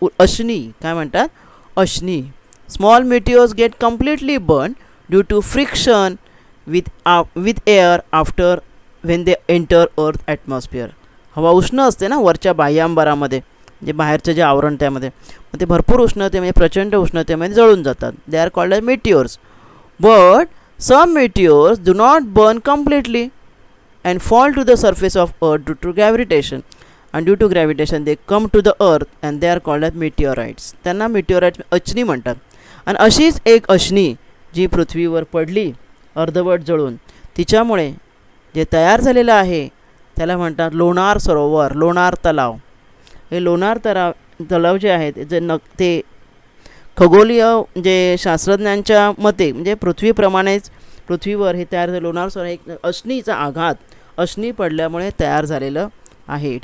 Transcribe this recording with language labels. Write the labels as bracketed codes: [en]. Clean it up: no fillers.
[mr] अश्नी काय म्हणतात? अश्नी. [en] Small meteors get completely burn due to friction with air after when they enter earth atmosphere. [mr] हवा उष्ण असते ना वरच्या बाह्यांबरामध्ये, जे बाहेरचं जे आवरण त्यामध्ये, मग ते भरपूर उष्णते म्हणजे प्रचंड उष्णतेमध्ये जळून जातात. [en] They are called as meteors. But some meteors do not burn completely and fall to the surface of earth due to gravitation, and due to gravitation they come to the earth and they are called as meteorites. [mr] त्यांना meteorites अश्नी म्हणतात. आणि अशीच एक अश्नी जी पृथ्वीवर पडली अर्धवट जळून, तिच्यामुळे जे तयार झालेलं आहे त्याला म्हणतात लोणार सरोवर, लोणार तलाव. हे लोणार तलाव जे आहेत ते खगोलीय जे शास्त्रज्ञांच्या मते म्हणजे पृथ्वीप्रमाणेच पृथ्वीवर हे तयार झालं लोणार सरोवर एक अश्नीचा आघात, अश्नी पडल्यामुळे तयार झालेलं आहे.